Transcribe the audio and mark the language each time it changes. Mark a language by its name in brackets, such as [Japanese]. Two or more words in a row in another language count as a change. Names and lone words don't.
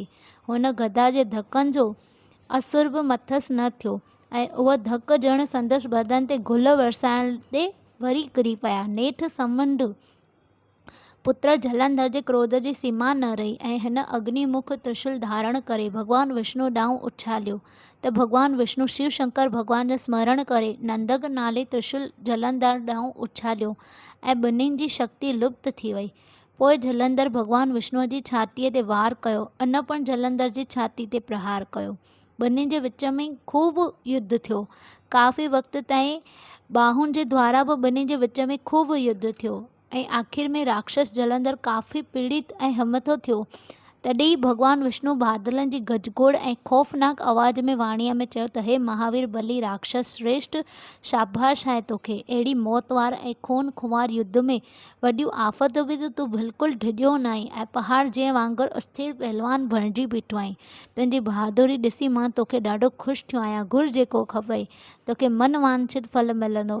[Sindhi] हुन गदा जे धकनि जो असुर बि मथसि न थियो ऐं उहा धक ॼण संदसि बदन ते गुल वरसाइण ते वरी किरी पिया। नेठि समुंड पुत्र जलंधर जे क्रोध जी सीमा न रही ऐं हिन अग्निमुख त्रिशूल धारण करे भॻवानु विष्णु ॾांहुं उछालियो त भॻवानु विष्णु शिव शंकर भॻवान जो स्मरण करे नंदक नाले त्रिशूल जलंधर ॾांहुं उछालियो ऐं ॿिन्हिनि जी शक्ति लुप्त थी वई। पोइ जलंधर भॻवानु विष्णुअ जी छातीअ ते वार कयो, अन पण जलंधर जी छाती ते प्रहार कयो। ॿिन्हिनि जे विच में खूब युद्ध थियो। काफ़ी वक़्त ताईं बाहुनि जे द्वारा बि ॿिन्हिनि जे विच में खूब युद्ध थियो ऐं आख़िर में राक्षस जलंधर काफ़ी पीड़ित ऐं हिमथो थियो। तॾहिं भॻवानु विष्णु बादलनि जी गजगोड़ ऐं ख़ौफ़नाक आवाज़ में वाणीअ में चयो त हे महावीर बली राक्षस श्रेष्ठ, शाबाश आहे तोखे। अहिड़ी मौत वार ऐं खून खुवार युद्ध में वॾियूं आफ़त बि त तूं बिल्कुलु डिॼो न आहीं ऐं पहाड़ जे वांगुरु अस्थिर पहलवान बणिजी बीठो आहीं। तुंहिंजी बहादुरी ॾिसी मां तोखे ॾाढो ख़ुशि थियो आहियां। घुर जेको खपई तोखे मन वांछित फल मिलंदो।